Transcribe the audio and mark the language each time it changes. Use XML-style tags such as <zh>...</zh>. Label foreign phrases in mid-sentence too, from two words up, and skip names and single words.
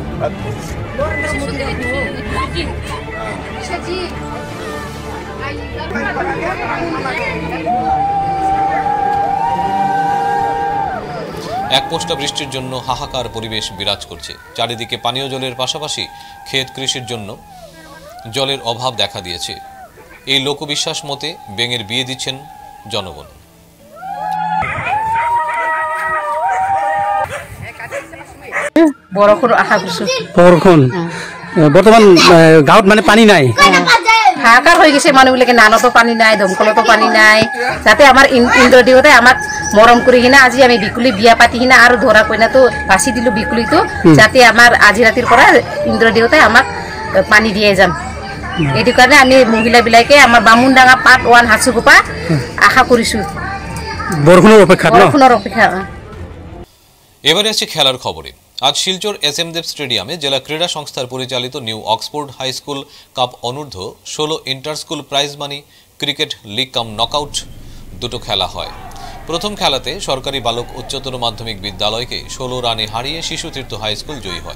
<bn>এক পশলা বৃষ্টির জন্য হাহাকার পরিবেশ বিরাজ করছে। চারিদিকে পানীয় জলের পাশাপাশি ক্ষেত কৃষির জন্য জলের অভাব দেখা দিয়েছে। এই লোকবিশ্বাস মতে বেঙের বিয়ে দিচ্ছেন জনগণ।</bn> <as>বৰষুণ বৰ্তমান গাঁৱত মানে পানী নাই, হাহাকাৰ হৈ গৈছে। মানুহবিলাকে নানতো পানী নাই, দমকলতো পানী নাই। যাতে আমাৰ ইন্দ্ৰদেৱতে আমাক মৰম কৰি কিনে আজি আমি বিকুলি বিয়া পাতি কিনে আৰু ধৰা কইনাটো বাছি দিলো বিকুলিটো, যাতে আমাৰ আজি ৰাতিৰ পৰা ইন্দ্ৰদেৱতে আমাক পানী দিয়ে যাম। এইটো কাৰণে আমি মহিলাবিলাকে আমাৰ বামুণডাঙা পাৰ্ট 1 হাচুকোপা আশা কৰিছো বৰষুণৰ অপেক্ষা।</as> <bn>এবারে আছে খেলার খবরে। আজ শিলচর এসএম দেব স্টেডিয়ামে জেলা ক্রীড়া সংস্থার পরিচালিত নিউ অক্সফোর্ড হাই স্কুল কাপ অনূর্ধ্ব 16 ইন্টার স্কুল প্রাইজ মানি ক্রিকেট লিগ কাম নকআউট দুটো খেলা হয়। প্রথম খেলাতে সরকারি বালক উচ্চতর মাধ্যমিক বিদ্যালয়কে 16 রানে হারিয়ে শিশুতীর্থ হাই স্কুল জয়ী হয়।</bn>